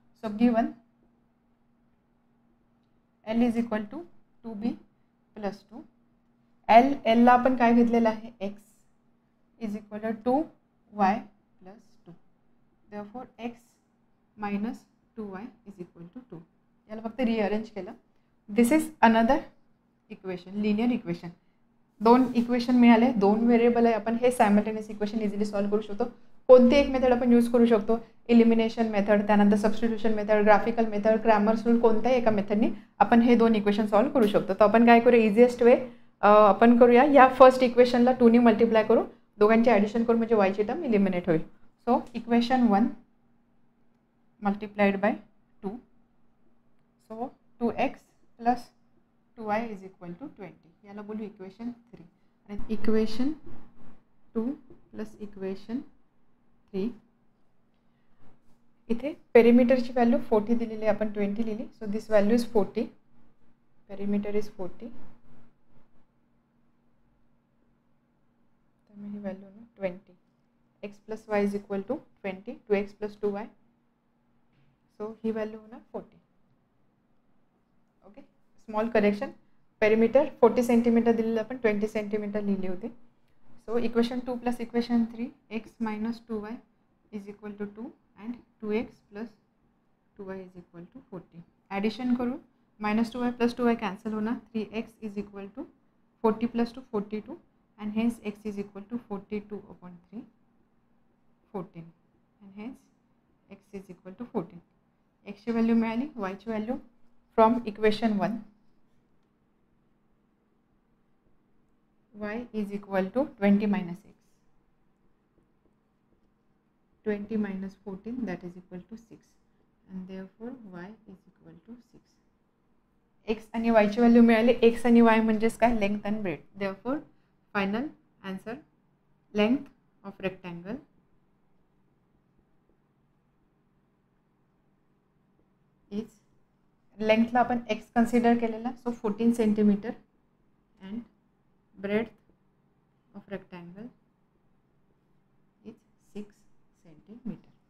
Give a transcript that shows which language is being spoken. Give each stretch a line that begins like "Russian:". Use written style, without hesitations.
English: So given L is equal to 2B + 2.
Marathi: Lला आपण काय घेतलेलं आहे,
English: x is equal to 2y + 2. Therefore x - 2y is equal to 2.
Marathi: याला फक्त रिअरेंज केलं.
English: This is another equation, linear equation.
Marathi: 2 equation मिळाले, 2 variable आहे. आपण हे सायमल्टेनियस इक्वेशन इझिली सॉल्व्ह करू शकतो. कोणती एक मेथड आपण यूज करू शकतो, एलिमिनेशन मेथड, त्यानंतर substitution method, graphical method, Cramer's rule, कोणत्याही एका मेथडनी आपण हे 2 इक्वेशन सॉल्व्ह करू शकतो. तर आपण काय करूया, इझिएस्ट वे आपण करूया, या फर्स्ट इक्वेशनला 2 मल्टिप्लाय करू, दोघांचे ॲडिशन करू, म्हणजे वायची टर्म इलिमिनेट होईल.
English: So equation 1 multiplied by 2, so 2x plus 2y is equal to 20.
Marathi: याला बोलू इक्वेशन 3. आणि इक्वेशन 2 प्लस इक्वेशन 3, इथे पेरिमीटरची व्हॅल्यू 40 दिलेली आहे, आपण 20 लिहिली.
English: So this value is 40, perimeter is 40.
Marathi: तर ही व्हॅल्यू ना
English: 20. x plus y is equal to 20, 2x plus 2y.
Marathi: So he value होणार 40. Okay, small correction, perimeter 40 centimetre दिलेलं, आपण 20 सेंटीमीटर लिहिली होती.
English: So equation 2 plus equation 3, x minus 2y is equal to 2 and 2x plus 2y is equal to 40. Addition करू, minus 2y plus 2y cancel होणार. 3x is equal to 40 plus 2 42 and hence x is equal to 42/3 14 and hence x is equal to 14.
Marathi: x ची value मिळाली,
English: y ची value from equation 1 y is equal to 20 minus x, 20 minus 14, that is equal to 6, and therefore y is equal to 6.
Marathi: x आणि y ची value मिळाली. x आणि y म्हणजेच काय,
English: Length and breadth. therefore final answer, length of rectangle is,
Marathi: लेंथला आपण x consider केलेला,
English: So 14 centimetre and breadth of rectangle is 6 centimeter.